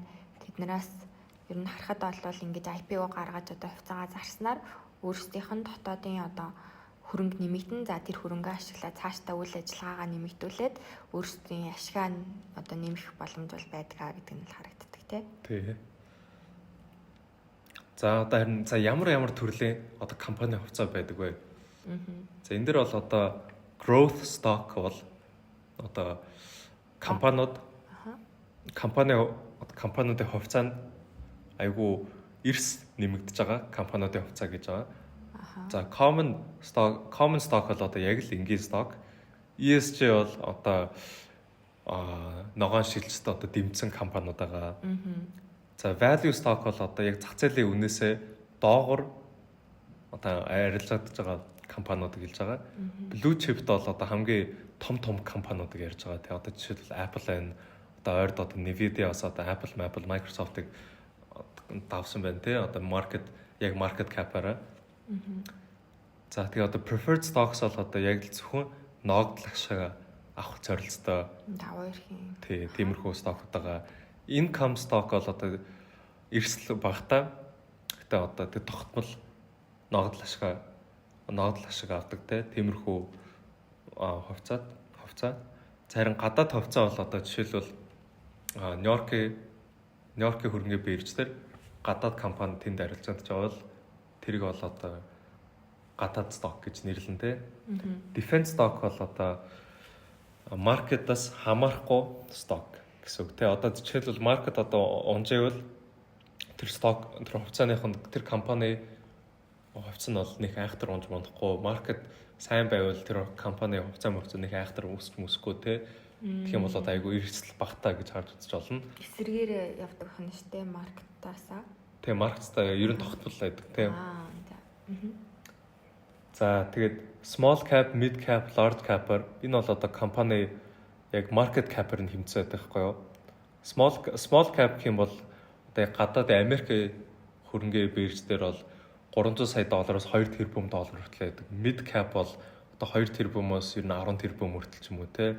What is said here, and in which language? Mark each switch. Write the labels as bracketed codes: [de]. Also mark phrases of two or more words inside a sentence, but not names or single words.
[mn] Тэднээс ер нь харахад бол ингэж IPO гаргаж одоо хувьцаагаа зарснаар өөрсдийнх нь дотоодын одоо хөрөнгө нэмэгдэн за тэр хөрөнгөө ашиглаад цаашдаа үйл ажиллагаагаа нэмэгдүүлээд өөрсдийн ашгаа одоо нэмэх боломж бол байдгаа гэдэг нь харагддаг тий. За одоо харин ямар төрлийн одоо компани хувьцаа байдаг вэ? За энэ дэр бол одоо [en] growth stock [mn] бол одоо компаниудын хувьцаанд айгүй эрс нэмэгдэж байгаа компаниудын хувьцаа гэж байгаа. За [en] common stock [mn] бол одоо яг л энгийн stock. ESG бол одоо ногоон шилжилттэй одоо дэмжсэн компаниуд байгаа. За [en] value stock [mn] бол одоо яг зах зээлийн үнээсээ доогор одоо арилжаадж байгаа компаниудыг хэлж байгаа. [en] Blue chip [mn] бол одоо хамгийн том компаниудыг ярьж байгаа. Тэгээ одоо жишээлбэл Apple байна. Одоо ойрд одоо Nvidia бас одоо Apple, Microsoft-ыг давсан байна тий. Одоо [en] market cap- [mn] аараа. За тэгээ одоо [en] preferred stocks [mn] бол одоо яг л зөвхөн ногдол ашиг авах зорилттой. Тий, тиймэрхүү стокууд байгаа. [en] Income stock [mn] бол одоо эрсдэл багтаа. Гэтэ одоо тэр тогтмол ногдол ашиг авдаг те. Тиймэрхүү хувьцаа. Зарим гадаад хувьцаа бол одоо жишээлбэл Нью-Йоркийн хөрөнгөний биржээр гадаад компани тэнд арилжаадж байгаа бол тэрийг бол одоо гадаад сток гэж нэрлэн те. [en] Defense stock [mn] бол одоо маркетаас хамаарахгүй сток гэсэн үг те. Одоо жишээлбэл маркет одоо унжээвэл тэр сток тэр хувьцааных нь тэр компани хувьц нь бол нэг айхтар унж мандахгүй. Маркет сайн байвал тэр компани хувьцаа нэг айхтар өсөхгүй те. Тэгэх юм бол одоо айгүй эрсдэл багтаа гэж харж үзэж болно. Эсрэгээр явдаг хүн шүү дээ маркетаасаа. Тэгээ маркетаа ер нь тогтмол байдаг те. За тэгээд [en] small cap, mid cap, large cap- [mn] аар энэ бол одоо компани яг [en] market cap- [mn] аар нь хэмжээд байгаа байхгүй юу? [en] Small cap [mn] гэх юм бол одоо гадаад Америк хөрөнгө бирж дээр бол 300 сая доллароос 2 тэрбум доллар хүртэл байдаг. [en] Mid cap [mn] бол одоо 2 тэрбумоос ер нь 10 тэрбум хүртэл ч юм уу те.